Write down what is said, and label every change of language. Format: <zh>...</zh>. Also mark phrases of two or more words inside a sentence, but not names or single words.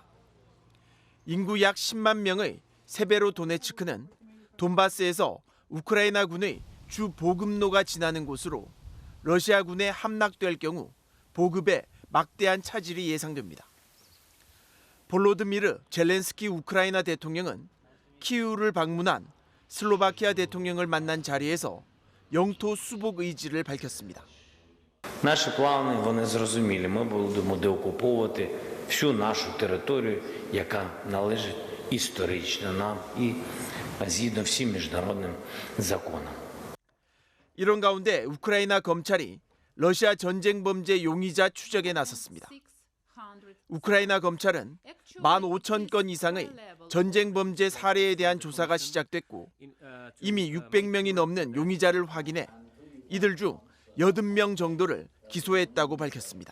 <ko>인구 약 10만 명의 세베로도네츠크는 돈바스에서 우크라이나군의 주 보급로가 지나는 곳으로 러시아군에 함락될 경우 보급에 막대한 차질이 예상됩니다. 볼로드미르 젤렌스키 우크라이나 대통령은 키이우를 방문한 슬로바키아 대통령을 만난 자리에서 영토 수복 의지를 밝혔습니다.</ko> <uk>Наші плани, вони зрозумілі. Ми будемо деокуповувати всю нашу територію, яка належить історично нам і згідно всім міжнародним законам.</uk> <ko>이런 가운데 우크라이나 검찰이 러시아 전쟁 범죄 용의자 추적에 나섰습니다. 우크라이나 검찰은 15,000건 이상의 전쟁 범죄 사례에 대한 조사가 시작됐고 이미 600명이 넘는 용의자를 확인해 이들 중 80명 정도를 기소했다고 밝혔습니다.</ko>